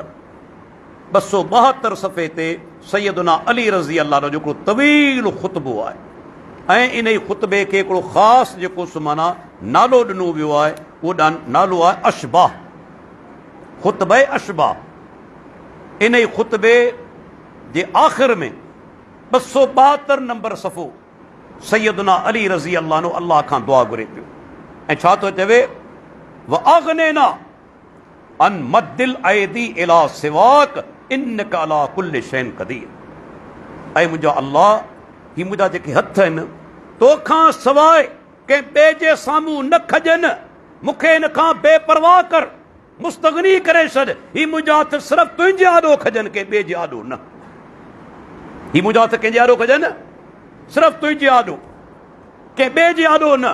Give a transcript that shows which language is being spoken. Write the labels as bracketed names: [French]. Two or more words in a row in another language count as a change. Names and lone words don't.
[Sindhi] 272 सफ़े ते सैयदना अली [Arabic] رضي الله [Sindhi] जो हिकिड़ो तवील ख़ुतबो आहे, ऐं इन ई ख़ुतबे खे हिकिड़ो ख़ासि जेको माना नालो ॾिनो वियो आहे, उहो नालो आहे अशबाह, ख़ुतबे अशबाह। इन ई ख़ुतबे जे आख़िर में 272 नंबर सफ़ो सैयदना अली [Arabic] رضي الله [Sindhi] नो अल्लाह खां दुआ घुरे पियो, ऐं छा थो चवे? [Arabic] وأغننا عن مد الأيدي إلى سواك إنك على كل شيء قدير. [Sindhi] ऐं मुंहिंजा अल्लाह, ही मुंहिंजा जेके हथ आहिनि, तोखां सवाइ कंहिं ॿिए जे साम्हूं न खजनि। मूंखे इन खां बेपरवाह कर, मुस्तगनी करे छॾ। ही मुंहिंजा हथ सिर्फ़ु तुंहिंजे आॾो खजनि, कंहिं ॿिए जे आॾो न। ही मुंहिंजा हथ कंहिंजे आॾो खजनि? सिर्फ़ु तुंहिंजे आॾो, कंहिं ॿिए जे आॾो न।